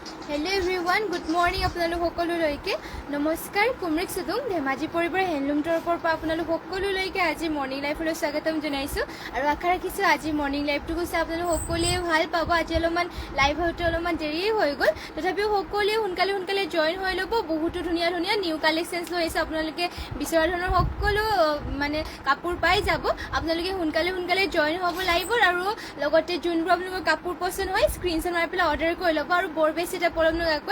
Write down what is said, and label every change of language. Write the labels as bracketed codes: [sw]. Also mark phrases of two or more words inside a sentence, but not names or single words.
[en] hello everyone good morning [as] আপোনালোক সকলোলৈকে নমস্কাৰ কুমৰিক সুদুং ধেমাজী পৰিবাৰ হেণ্ডলুম তৰফৰ পৰা আপোনালোক সকলোলৈকে আজি [en] morning life [as] স্বাগতম জনাইছো আৰু আশা ৰাখিছো আজি [en] morning life [as] গৈছে আপোনালোক সকলোৱে ভাল পাব আজি অলপমান লাইভ হওঁতে অলপমান দেৰি হৈ গ'ল তথাপিও সকলোৱে সোনকালে জয়েন হৈ ল'ব বহুতো ধুনীয়া ধুনীয়া [en] new collections [as] লৈ আছে আপোনালোকে বিচৰা ধৰণৰ সকলো মানে কাপোৰ পাই যাব আপোনালোকে সোনকালে জয়েন হ'ব লাগিব আৰু লগতে যোনবোৰ আপোনালোকৰ কাপোৰ পছন্দ হয় স্ক্ৰীনশ্বট মাৰি পেলাই অৰ্ডাৰ কৰি ল'ব আৰু বৰ বেছি পলম নকৰাকৈ